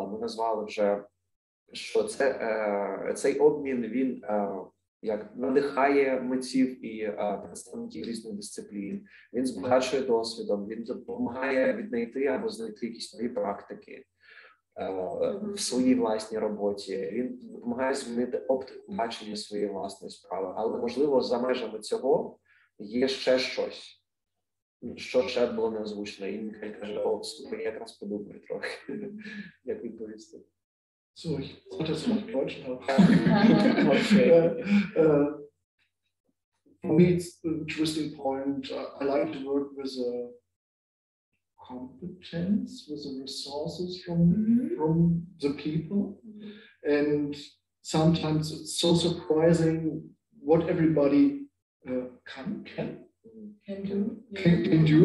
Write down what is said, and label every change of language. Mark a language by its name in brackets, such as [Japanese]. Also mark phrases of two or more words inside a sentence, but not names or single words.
[Ukrainian] Ми назвали вже, що цей обмін, він як надихає митців і представників різних дисциплін, він збагачує досвідом, він допомагає віднайти або знайти якісь нові практики в своїй власній роботі, він допомагає змінити оптику бачення своєї власної справи. Але, можливо, за межами цього є ще щось, що ще було не озвучено. І Мікаель каже, я якраз подумаю трохи, як відповісти. [German] So, ich sollte es auf Deutsch noch. [English] For me, it's an interesting point. I like to work with a competence, with the resources from the people. And sometimes it's so surprising what everybody can do.